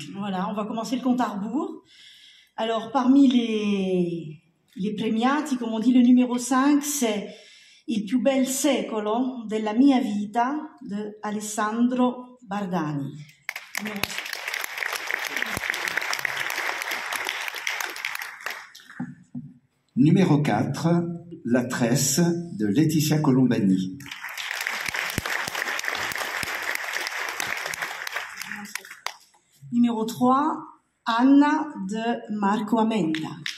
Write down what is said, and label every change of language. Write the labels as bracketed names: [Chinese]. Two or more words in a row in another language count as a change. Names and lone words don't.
[French] Voilà, on va commencer le compte à rebours. Alors parmi les premiati, comme on dit, le numéro 5, c'est Il più bel secolo della mia vita de Alessandro Bardani. Numéro 4, La tresse de Laetitia Colombani. Numéro 3, Anna de Marco Amenda.